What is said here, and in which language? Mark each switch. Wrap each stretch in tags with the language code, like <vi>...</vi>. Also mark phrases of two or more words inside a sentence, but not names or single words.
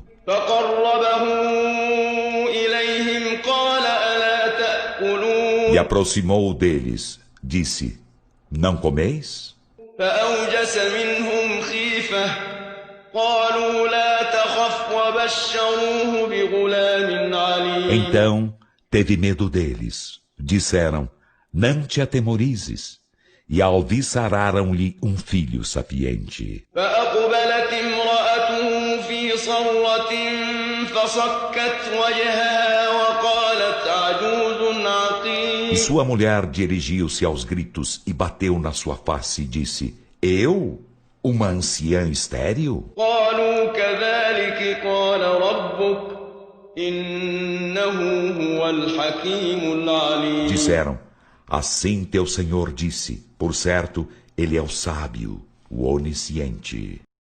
<ar>فقربه إليهم قال ألا تأكلون</ar> <pt>E aproximou-o deles. Disse, não comeis?</pt> <ar>فأوجس منهم خيفة قالوا لا تخف وبشروه بغلام عليم</ar> <pt>Então teve medo deles. Disseram, não te atemorizes. E alviçararam-lhe um filho sapiente.</pt> <ar>فأقبلت امرأته في صرة فصكت وجهها وقالت عجوز عقيم</ar> <pt>E sua mulher dirigiu-se aos gritos e bateu na sua face e disse, eu? Uma anciã estéril?</pt> <ar>قالوا كذلك قال ربك إنه هو الحكيم العليم</ar> <pt>Disseram, assim teu Senhor disse, por certo, ele é o sábio, o onisciente.</pt>